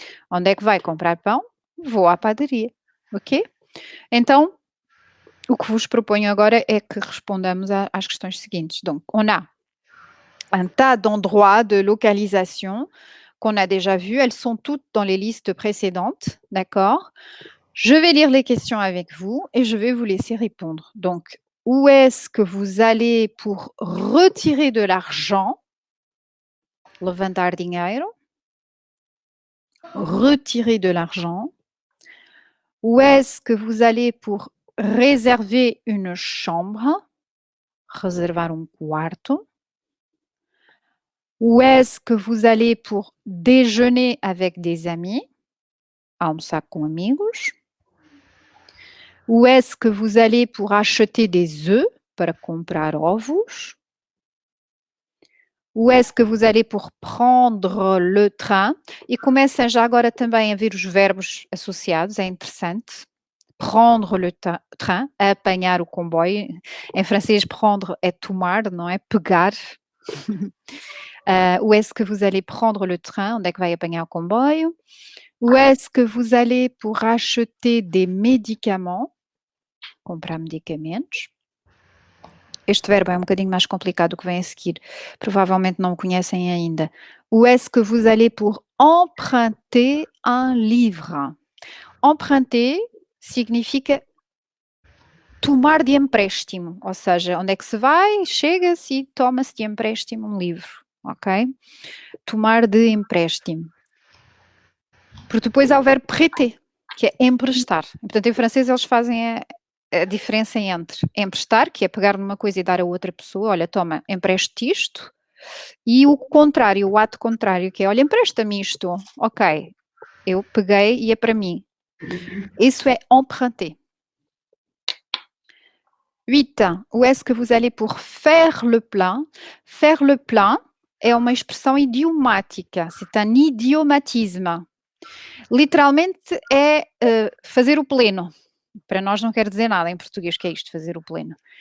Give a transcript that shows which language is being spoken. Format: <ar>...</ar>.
<pt>Onde é que vai comprar pão? Vou à padaria. Ok? Então, o que vos proponho agora é que respondamos às questões seguintes.</pt> <fr>Donc, on a un tas d'endroits de localisation qu'on a déjà vus. Elles sont toutes dans les listes précédentes, d'accord? Je vais lire les questions avec vous et je vais vous laisser répondre. Donc, où est-ce que vous allez pour retirer de l'argent?</fr> <pt>Levantar dinheiro.</pt> <fr>Retirer de l'argent. Où est-ce que vous allez pour réserver une chambre?</fr> <pt>Reservar quarto.</pt> <fr>Où est-ce que vous allez pour déjeuner avec des amis?</fr> <pt>Almoçar com amigos.</pt> <fr>Où est-ce que vous allez pour acheter des œufs?</fr> <pt>Para comprar ovos.</pt> <fr>Où est-ce que vous allez pour prendre le train?</fr> <pt>E começem já agora também a ver os verbos associados, é interessante.</pt> <fr>Prendre le train,</fr> <pt>apanhar o comboio. Em francês, prendre é tomar, não é? Pegar.</pt> <fr>Où est-ce que vous allez prendre le train?</fr> <pt>Onde é que vai apanhar o comboio?</pt> <fr>Où est-ce que vous allez pour acheter des médicaments?</fr> <pt>Comprar medicamentos. Este verbo é um bocadinho mais complicado do que vem a seguir. Provavelmente não o conhecem ainda.</pt> <fr>Où est-ce que vous allez pour emprunter un livre?</fr> <pt>Emprunter significa tomar de empréstimo, ou seja, onde é que se vai, chega-se e toma-se de empréstimo um livro, ok? Tomar de empréstimo. Porque depois há o verbo prêter, que é emprestar. Portanto, em francês eles fazem a diferença entre emprestar, que é pegar numa coisa e dar a outra pessoa, olha, toma, empreste isto, e o contrário, o ato contrário, que é, olha, empresta-me isto, ok, eu peguei e é para mim. Isso é emprunter. 8.</pt> <fr>Où est-ce que vous allez pour faire le plein? Faire le plein</fr> <pt>é uma expressão idiomática,</pt> <fr>c'est un idiomatisme.</fr> <pt>Literalmente é fazer o pleno. Para nós não quer dizer nada em português, que é isto, fazer o pleno.</pt>